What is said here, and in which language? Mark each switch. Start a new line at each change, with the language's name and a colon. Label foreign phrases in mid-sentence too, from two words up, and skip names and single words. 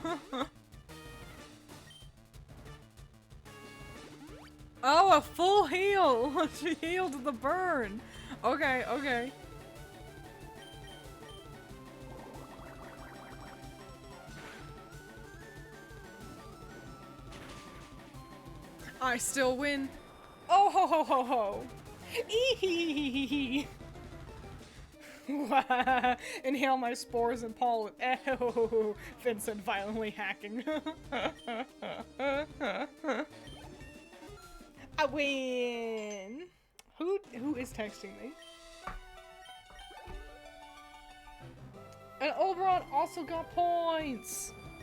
English: Oh, a full heal! She healed the burn! Okay, okay. I still win. Oh ho ho ho ho! Eehee! Inhale my spores and pollen. Oh, Vincent violently hacking. I win. Who is texting me? And Oberon also got points.